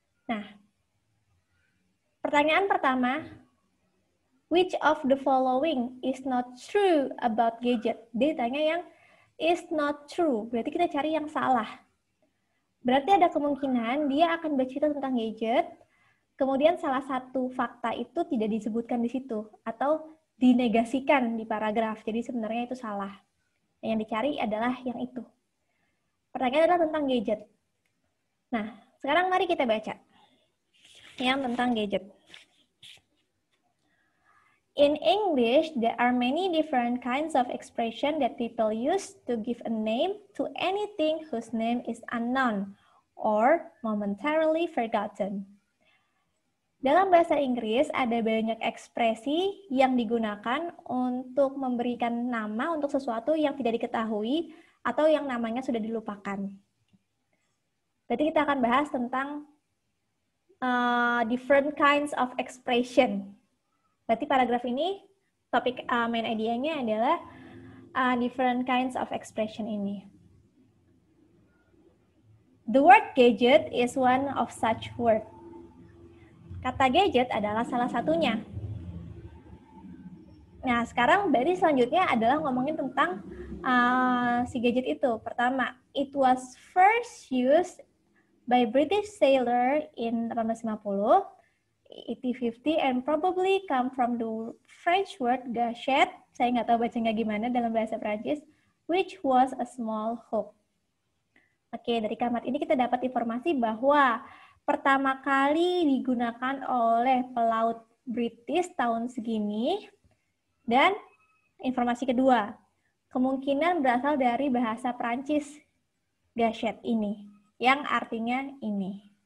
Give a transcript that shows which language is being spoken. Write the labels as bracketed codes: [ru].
[id] Nah, pertanyaan pertama, [en] which of the following is not true about gadget? [id] Dia tanya yang [en] is not true, [id] berarti kita cari yang salah. Berarti ada kemungkinan dia akan bercerita tentang gadget, kemudian salah satu fakta itu tidak disebutkan di situ, atau dinegasikan di paragraf, jadi sebenarnya itu salah. Yang dicari adalah yang itu. Pertanyaan adalah tentang gadget. Nah, sekarang mari kita baca yang tentang gadget. [en] In English, there are many different kinds of expression that people use to give a name to anything whose name is unknown or momentarily forgotten. [id] Dalam bahasa Inggris, ada banyak ekspresi yang digunakan untuk memberikan nama untuk sesuatu yang tidak diketahui atau yang namanya sudah dilupakan. Berarti kita akan bahas tentang [en] different kinds of expression. [id] Berarti paragraf ini, topik main idea-nya adalah [en] different kinds of expression [id] ini. [en] The word gadget is one of such word. [id] Kata gadget adalah salah satunya. Nah, sekarang berarti selanjutnya adalah ngomongin tentang si gadget itu. Pertama, [en] it was first used by British sailor in 1850, 1850, and probably come from the French word gâchette, [id] saya nggak tahu bacanya gimana dalam bahasa Prancis, [en] which was a small hook. [id] Oke, dari kalimat ini kita dapat informasi bahwa pertama kali digunakan oleh pelaut British tahun segini, dan informasi kedua, kemungkinan berasal dari bahasa Prancis gâchette ini, yang artinya ini.